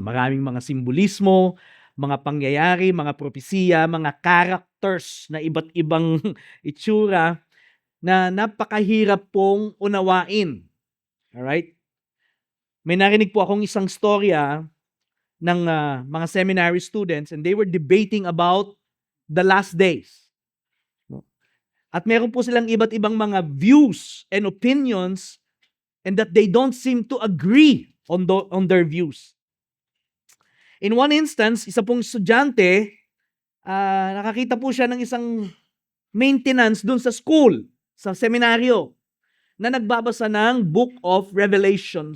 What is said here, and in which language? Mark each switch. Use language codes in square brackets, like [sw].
[tl] Maraming mga simbolismo, mga pangyayari, mga propesiya, mga characters na iba't ibang itsura na napakahirap pong unawain. Alright? May narinig po akong isang storya ng mga [en] seminary students and they were debating about the last days. No? [tl] At meron po silang iba't ibang mga [en] views and opinions and that they don't seem to agree on their views. In one instance, [tl] isa pong estudyante, nakakita po siya ng isang maintenance dun sa school, sa seminaryo, na nagbabasa ng Book of Revelation.